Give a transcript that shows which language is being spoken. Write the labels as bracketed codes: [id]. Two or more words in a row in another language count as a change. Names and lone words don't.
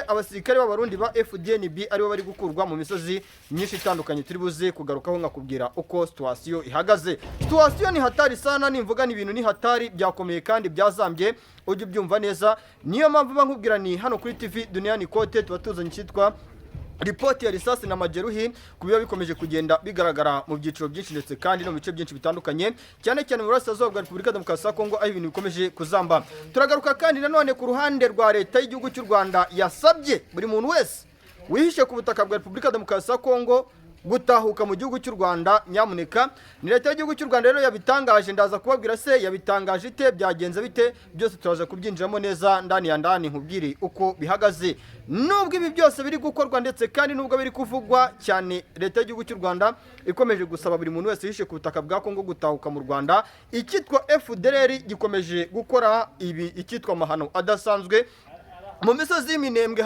[rw] Abasirikare b'Abarundi ba FDNB aribo bari gukurwa mu misozi myinshi itandukanye, turi buze kugarukaho nkakubwira uko situation ihagaze. Situation [sw] ni hatari sana, [rw] nimvuga ni ibintu [sw] ni hatari, [rw] byakomeye kandi byazambye, ujye ubyumva neza. Niyo mpamvu bankubwira ni hano kuri TV Duniani Kote tuba tuzanye cyitwa ripoti [sw] ya risasi na majeruhi [rw] kubiba bikomeje kugenda bigaragara mu byiciro byinshi ndetse kandi no mu bice byinshi bitandukanye, cyane cyane mu burasirazuba bwa Repubulika Demokarasi ya Kongo, aho ibintu bikomeje kuzamba. Turagaruka kandi nanone ku ruhande rwa leta y'igihugu cy'u Rwanda yasabye buri muntu wese wihishe ku butaka bwa Repubulika Demokarasi ya Kongo gutahuka mu gihugu cy'u Rwanda nyamuneka. Ni leta y'igihugu cy'u Rwanda rero yabitangaje, ndaza kubabwira se yabitangaje ite, byagenze bite, byose turaza kubyinjiramo neza [sw] ndani ya ndani [rw] nkubwire uko bihagaze. Nubwo ibi byose biri gukorwa ndetse kandi nubwo biri kuvugwa cyane, leta y'igihugu cy'u Rwanda ikomeje gusaba buri muntu wese yishe ku butaka bwa Kongo gutahuka mu Rwanda. Icyitwa FDLR gikomeje gukora ibi, icyitwa amahano adasanzwe mu misozi y'Iminembwe.